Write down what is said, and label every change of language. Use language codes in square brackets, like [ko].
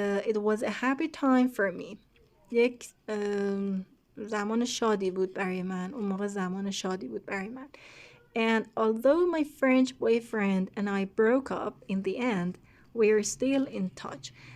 [en] It was a happy time for me. [fa] یک زمان شادی بود برای من. اون موقع زمان شادی بود برای من. [en] And although my French boyfriend and I broke up in the end, we're still in touch.